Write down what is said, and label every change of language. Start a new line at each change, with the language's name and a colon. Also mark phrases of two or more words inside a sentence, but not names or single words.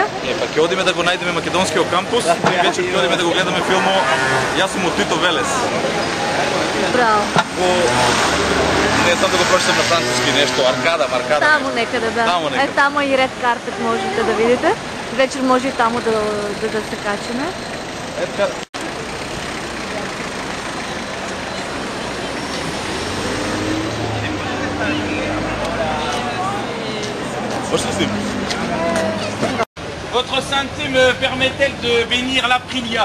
Macedonian: Па ќе одиме да го најдеме македонскиот кампус и вечер ќе одиме да го гледаме филмо Јас сум од Тито Велес. Браво. Не знам да го прочитам на француски нешто, Аркада. Таму некаде, да. Е, таму и Ред Карпет можете да видите. Вечер може и таму да се качиме.
French: Votre sainteté me permet-elle de bénir l'Aprilia?